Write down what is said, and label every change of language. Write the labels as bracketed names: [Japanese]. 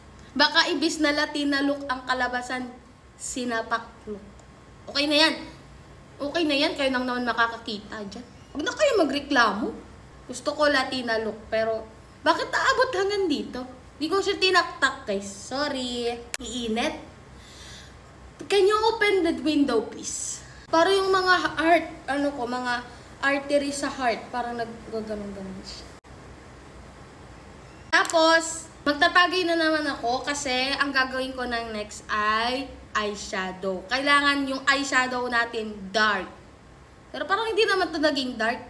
[Filipino] Baka ibis na Latina look ang kalabasan, sinapak look. Okay na yan. Okay na yan. Kayo nang naman makakakita dyan. Huwag na kayo magreklamo. Gusto ko Latina look. Pero, bakit naabot hanggang dito? Di ko siya tinaktak, guys. Sorry. Iinit. [English] Can you open the window, please? [Filipino] Para yung mga heart, mga artery sa heart. Parang nag-ganon siya. Tapos, magtatagay na naman ako kasi ang gagawin ko ng next ay eyeshadow. Kailangan yung eyeshadow natin dark. Pero parang hindi naman ito naging dark.